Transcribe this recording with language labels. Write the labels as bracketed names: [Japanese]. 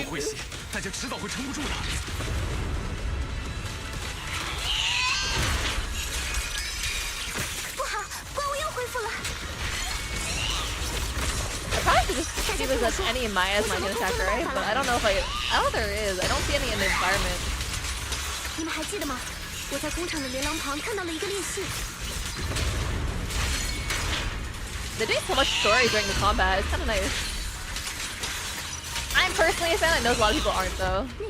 [English] I probably should just see if there's any in Maya's mind can attack her, right? But I don't know if I don't know if there is. I don't see any in the environment. [Chinese] 你们还记得吗？我在工厂的连廊旁看到了一个裂隙。 [English] They did so much story during the combat. It's kind of nice. I'm personally a fan. I know a lot of people aren't though.